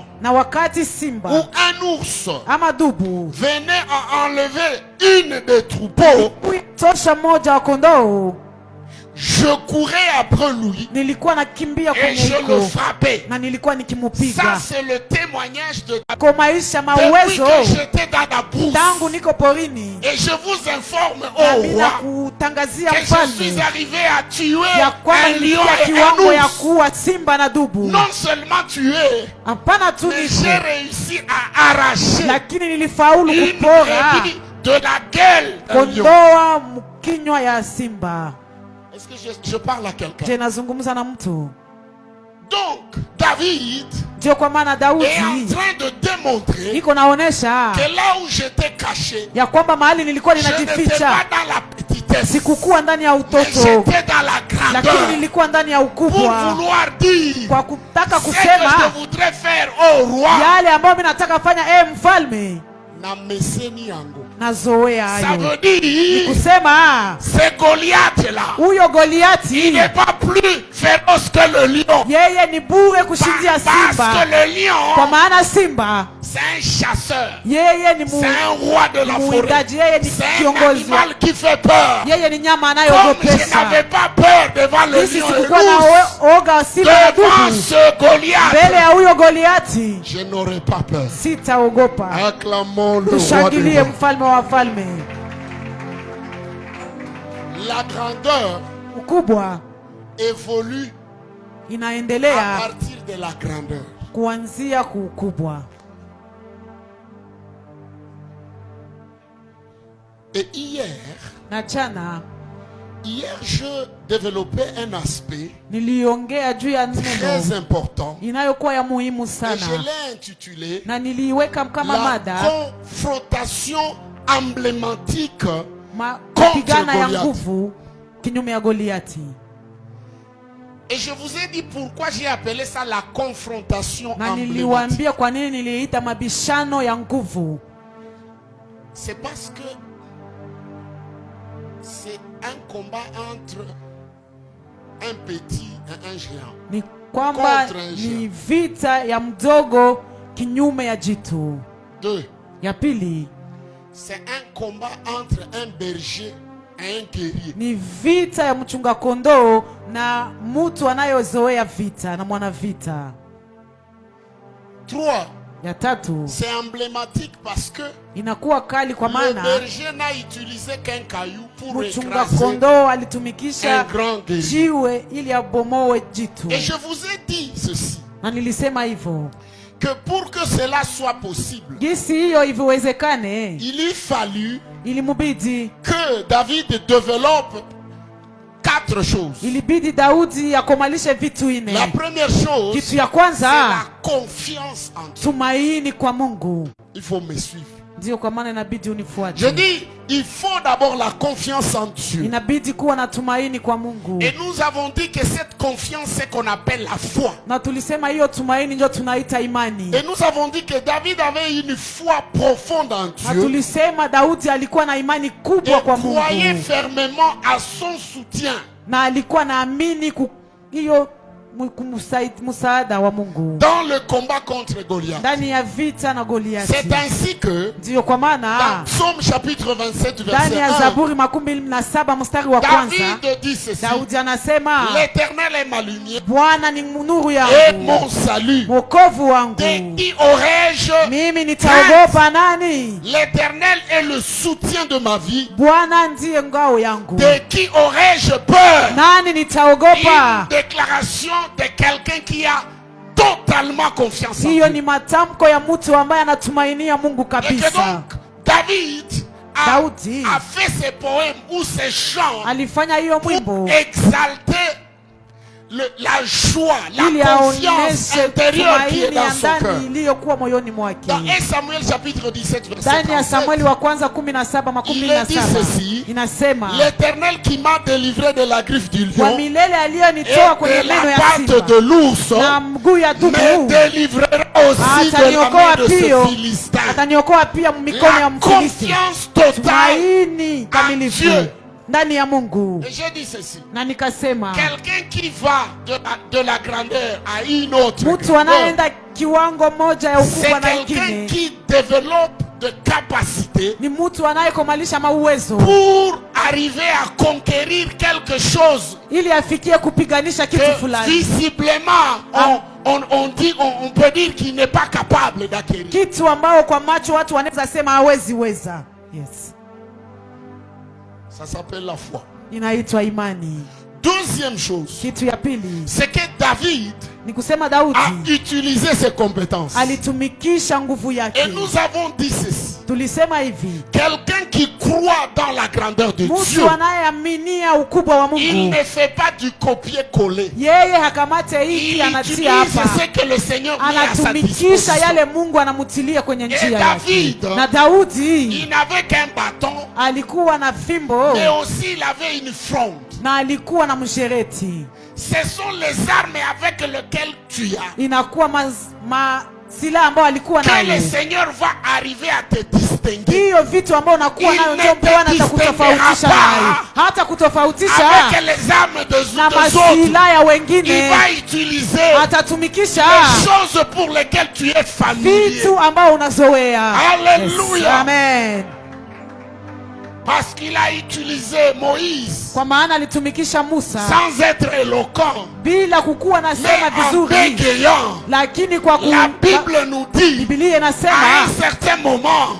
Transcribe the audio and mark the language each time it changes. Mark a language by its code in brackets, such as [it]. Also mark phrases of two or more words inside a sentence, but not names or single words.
[sw] na wakati simba [fr] ou un ours [sw] ama dubu [fr] venait à enlever une des troupeaux, [sw] tosha moja wa kondoo, [fr] je courais après lui [sw] nilikuwa nakimbia [fr] et [sw] kwenye [fr] je le [sw] hiko [fr] frappais. [sw] na nilikuwa [fr] Ça [sw] nikimupiga. [fr] c'est le témoignage de [sw] Kwa maisha [fr] depuis [sw] mawezo [fr] que j'étais dans la brousse. [sw] tangu niko porini, [fr] Et je vous informe [sw] na [fr] au [sw] bila [fr] roi [sw] kutangazia [fr] que je suis [sw] mfalme [fr] arrivé à tuer [sw] ya kwamba [fr] un lion [sw] nilifikia [fr] et un [sw] kiwango ya [fr] ours. [sw] kuwa simba na dubu. [fr] Non seulement tuer, [sw] Hapana tu [fr] mais j'ai [sw] niko, [fr] réussi à arracher [sw] lakini nilifaulu [fr] une [sw] kupora [fr] brebis de la gueule d'un lion. [sw] kondoa mkinywa ya simba. [fr] Est-ce que je parle à quelqu'un? [sw] Je nazungumza na mtu. [fr] Donc, David [sw] Ndio kwa maana [fr] est en [sw] Daudi [fr] train de démontrer [sw] niko naonesha [fr] que là où j'étais caché, [sw] ya kwamba mahali nilikuwa [fr] je n'étais [sw] ninajificha [fr] pas dans la petitesse, [sw] sikukuwa ndani ya [fr] mais [sw] utoto, [fr] j'étais dans la [sw] lakini [fr] grandeur. [sw] nilikuwa ndani ya [fr] Pour [sw] ukubwa, [fr] vouloir dire [sw] kwa kutaka [fr] ce que [sw] kusema [fr] je voudrais faire au roi. [sw] yale ambayo mimi nataka fanya mfalme, Na meseni yango. nazoea [fr] Ça [sw] hayo. [fr] veut dire, [sw] Kusema [fr] c'est Goliath là. [sw] huyo [fr] Il [sw] Goliati [fr] n'est pas plus féroce que le lion. [sw] yeye ni bure kushindia [fr] Parce que [sw] simba, [fr] le lion, [sw] kwa maana simba [fr] c'est un chasseur. [sw] yeye ni [fr] C'est un roi de la forêt. [sw] muwindaji, yeye ni [fr] C'est un [sw] kiongozi, [fr] animal qui fait peur. [sw] yeye ni nyama [fr] Comme je [sw] anayogopesha. [fr] n'avais pas peur devant le [sw] Sisi [fr] lion et [sw] sikukuwa [fr] l'ours, [sw] na oga wa simba na [fr] devant [sw] dubu, [fr] ce Goliath, [sw] mbele ya huyo Goliati [fr] je n'aurais pas peur. [sw] sitaogopa. [fr] Acclamons le roi des [sw] Tushangilie [fr] rois. [sw] mfalme wa wafalme. [fr] La grandeur [sw] Ukubwa [fr] évolue à [sw] inaendelea [fr] partir de la grandeur. [sw] kuanzia kuukubwa. [fr] Et hier, [sw] Na jana [fr] je développais un aspect [sw] niliongea juu ya [fr] très [sw] neno [fr] important [sw] inayokuwa ya muhimu [fr] et je [sw] sana, [fr] l'ai intitulé [sw] na niliiweka kama [fr] la [sw] mada [fr] confrontation emblématique. [sw] kupigana ya [fr] Goliath. [sw] nguvu kinyume ya Goliati. [fr] Et je vous ai dit pourquoi j'ai appelé ça la confrontation [sw] Na [fr] emblématique. [sw] niliwaambia kwa nini niliita mabishano ya nguvu. [fr] C'est parce que c'est un combat entre un petit et un géant. [sw] Ni kwamba [fr] Contre un [sw] ni vita ya mdogo kinyume ya jitu. [fr] 2. [sw] Ya pili [fr] C'est un combat entre un berger et un guerrier. [sw] ni vita ya mchunga kondoo na mtu anayozoea vita na mwana vita. [fr] 3. [sw] Ya tatu [fr] C'est emblématique parce que [sw] inakuwa kali kwa [fr] le [sw] maana [fr] berger n'a utilisé qu'un caillou pour [sw] mchunga [fr] écraser [sw] kondoo [fr] un [sw] alitumikisha [fr] grand guerrier. [sw] jiwe ili abomoe jitu. [fr] Et je vous ai dit ceci, [sw] Na nilisema hivyo [fr] que pour que cela soit possible, [sw] jinsi hiyo iviwezekane, [fr] il y fallut [sw] ilimubidi [fr] que David développe 4 choses. [sw] ilibidi Daudi akomalishe vitu [fr] La [sw] ine. [fr] première chose, [sw] Kitu ya [fr] c'est [sw] kwanza [fr] la confiance en Dieu. [sw] tumaini kwa Mungu. [fr] Il faut me suivre. [sw] Ndio kwa maana inabidi [fr] Je [sw] unifuate. [fr] dis, il faut d'abord la confiance en Dieu. [sw] Inabidi kuwa na tumaini kwa Mungu. [fr] Et nous avons dit que cette confiance, c'est qu'on appelle la foi. [sw] Na tulisema hiyo tumaini ndio tunaita imani. [fr] Et nous avons dit que David avait une foi profonde en [sw] Na [fr] Dieu [sw] tulisema Daudi alikuwa na imani [fr] et [sw] kubwa kwa [fr] croyait [sw] Mungu. [fr] fermement à son soutien. [sw] Na alikuwa naamini hiyo msaada wa Mungu [fr] Dans le combat contre Goliath. [sw] ndani ya vita na Goliati. [fr] C'est ainsi que [sw] Ndio kwa maana [fr] dans Psaume chapitre 27 [sw] ndani [fr] verset [sw] ya [fr] 1, [sw] Zaburi 27 mstari wa kwanza [fr] David dit ceci: [sw] Daudi anasema, [fr] L'Éternel est ma lumière [sw] Bwana ni nuru [fr] et [sw] yangu, [fr] mon salut. [sw] mwokovu wangu, [fr] De qui aurais-je? [sw] mimi nitaogopa nani? [fr] L'Éternel est le soutien de ma vie. [sw] Bwana ndiye ngao yangu, [fr] De qui aurais-je peur? [sw] nani nitaogopa? [fr] Une déclaration de quelqu'un qui a totalement confiance en [sw] Hiyo [fr] Dieu. [sw] ni matamko ya mtu ambaye anatumainia Mungu [fr] Et que [sw] kabisa. [fr] donc, David [sw] Daudi [fr] a fait ses poèmes ou ses chants [sw] alifanya hiyo [fr] pour [sw] mwimbo [fr] exalter la joie, [sw] ili [fr] la confiance [sw] aoneshe [fr] intérieure qui est [sw] tumaini ya [fr] dans son cœur. [sw] ndani iliyokuwa moyoni mwake. [fr] Dans 1 Samuel chapitre 17 verset [sw] Ndani ya [fr] 37, [sw] Samueli wa kwanza 17 [fr] il est dit ceci: [sw] inasema, [fr] l'Éternel qui m'a délivré de la griffe du [sw] kwa [fr] lion [sw] milele [fr] et [sw] aliyonitoa kwenye [fr] de la [sw] meno ya [fr] patte [sw] simba [fr] de l'ours [sw] na mguu ya [fr] me [sw] dubu [fr] délivrera aussi de la [sw] ataniokoa [fr] main de ce [sw] pia, [fr] Philistin. [sw] ataniokoa pia mikono ya [fr] La [sw] Mfilisti. [fr] confiance totale. [sw] Tumaini kamilifu [fr] Dieu. [sw] ndani ya Mungu. [fr] Et j'ai dit ceci: [sw] Na nikasema [fr] quelqu'un qui va de la grandeur à une autre [sw] mtu [fr] grandeur, [sw] anayeenda kiwango moja ya [fr] c'est [sw] ukubwa na [fr] quelqu'un [sw] ingine [fr] qui développe de capacité [sw] ni mtu anayekomalisha mauwezo [fr] pour arriver à conquérir quelque chose [sw] ili afikie kupiganisha kitu [fr] que [sw] fulani, [fr] visiblement on peut dire qu'il n'est pas capable d'acquérir. [sw] kitu ambao kwa macho watu wanaweza sema hawezi weza. [fr] Yes, Ça s'appelle la foi. [sw] inaitwa imani. [fr] Deuxième chose, [sw] Kitu ya pili [fr] c'est que David [sw] ni kusema Daudi [fr] a utilisé ses compétences. [sw] alitumikisha nguvu yake. [fr] Et nous avons dit ceci: [sw] Tulisema hivi, [fr] quelqu'un qui croit dans la grandeur de Dieu, [sw] mtu anayeaminia ukubwa wa [fr] il [sw] Mungu, [fr] ne fait pas du copier-coller. [sw] yeye hakamate hiki [fr] Il [sw] anatia [fr] utilise [sw] hapa, [fr] ce que le Seigneur met à sa [sw] anatumikisha [fr] disposition. [sw] yale Mungu anamutilia kwenye njia yake. [fr] David, [sw] Na Daudi [fr] il n'avait qu'un bâton, [sw] alikuwa na fimbo [fr] mais aussi il avait une fronde. [sw] na alikuwa na mshereti. [fr] Ce sont les armes avec lesquelles tu as [sw] Inakuwa silaha ambayo alikuwa [fr] que le [sw] nayo. [fr] Seigneur va arriver à te distinguer. [sw] Hiyo vitu ambayo unakuwa [fr] Il [sw] nayo [fr] ne [sw] ndio [fr] te [sw] Bwana atakutofautisha [fr] distinguera [sw] nayo, [fr] pas [sw] hata kutofautisha [fr] Avec les armes [sw] na [fr] des autres, [sw] masilaha ya [fr] il [sw] wengine. [fr] va utiliser [sw] Atatumikisha [fr] les choses pour lesquelles tu es familier. [sw] vitu ambao unazoea. [fr] Alléluia. [en] Yes. Amen. [fr] Parce qu'il a utilisé Moïse [sw] Kwa maana alitumikisha Musa [fr] sans être éloquent, [sw] bila kukuwa na sema [fr] mais en [sw] vizuri, [fr] bégayant. [sw] lakini kwa [fr] La Bible nous dit, [sw] Biblia [fr] à [sw] inasema [fr] un certain moment,